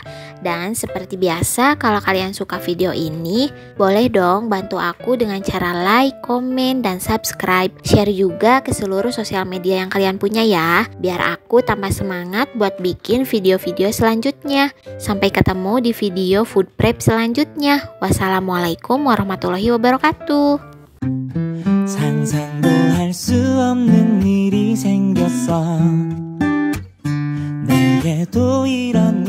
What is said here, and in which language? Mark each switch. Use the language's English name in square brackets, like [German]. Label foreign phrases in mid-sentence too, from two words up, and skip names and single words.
[Indonesian] Dan seperti biasa, kalau kalian suka video ini, boleh dong bantu aku dengan cara like, komen, dan subscribe. Share juga ke seluruh sosial media yang kalian punya ya, biar aku tambah semangat buat bikin video-video selanjutnya. Sampai ketemu di video [English] food prep [Indonesian] selanjutnya. [Arabic] والسلام عليكم ورحمة الله وبركاته. [Korean] 상상도 할 수 없는 일이 생겼어. 내게도 이런